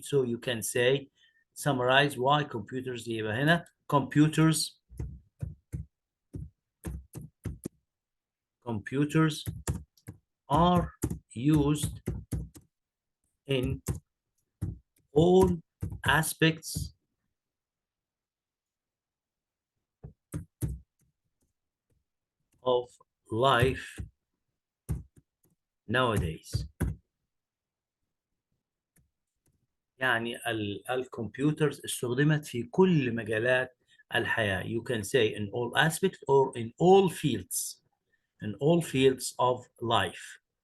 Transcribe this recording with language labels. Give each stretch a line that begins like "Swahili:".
English: So you can say, summarize why computers,
Arabic: يبقى هنا
English: computers are used in all aspects of life nowadays.
Arabic: يعني الكمبيوترز استخدمت في كل مجالات الحياة.
English: You can say in all aspects or in all fields. In all fields of life.